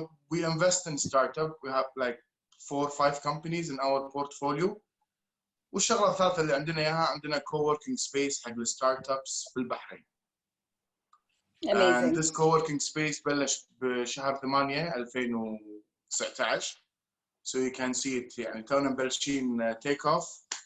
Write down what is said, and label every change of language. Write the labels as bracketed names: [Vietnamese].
[English] We invest in startup. We have like 4 or 5 companies in our portfolio. [Arabic] والشغلة الثالثة اللي عندنا إياها عندنا co-working space حق الستارت-ups في البحرين. [English] Amazing. And this co-working space بلش بشهر 8 2019. So you can see it يعني تونا مبلشين take off.